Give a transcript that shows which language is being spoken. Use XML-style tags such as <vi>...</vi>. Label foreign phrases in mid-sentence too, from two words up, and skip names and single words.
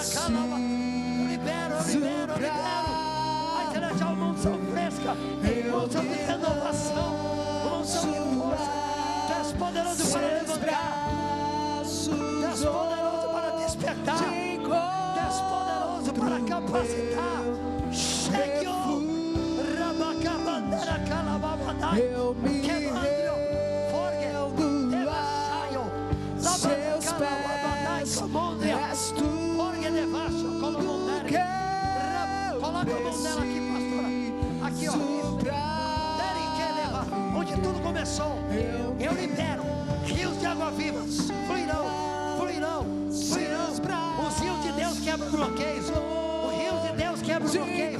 <pt>A celestial uma unção fresca, uma unção de renovação, uma unção de força. Tu és poderoso para levantar, tu és poderoso para despertar, tu és poderoso para capacitar. Chegou, Rabacabandera Calababadai, Quemandrio, Forgue, Devachaio, Labacalababadai, Comondria, Forgue, Devacho, Colomondere. Coloca a mão dela aqui, pastora. Aqui, ó. Onde tudo começou, eu libero rios de água viva. Fluirão, fluirão, fluirão. Os rios de Deus quebram bloqueios. Os rios de Deus quebram bloqueios.</pt>